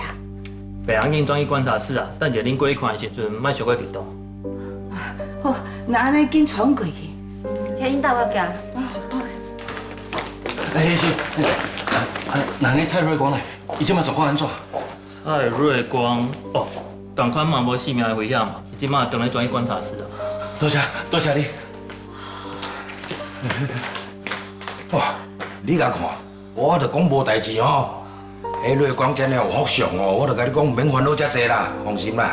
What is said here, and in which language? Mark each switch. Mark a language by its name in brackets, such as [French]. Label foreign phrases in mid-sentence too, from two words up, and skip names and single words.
[Min Nan Chinese] 袂要紧，转去观察室啊，等者恁过去看的时阵，莫伤过激动。好，那安尼紧传过去。听因带我行。医生，那安尼蔡瑞光呢？伊即摆状况安怎？蔡瑞光哦，同款嘛无性命的危险嘛，伊即马当然转去观察室啊。多谢你。哇，你甲看，我著讲无代志吼。迄瑞光真有福相哦，我著甲你讲，免烦恼遮济啦，放心啦。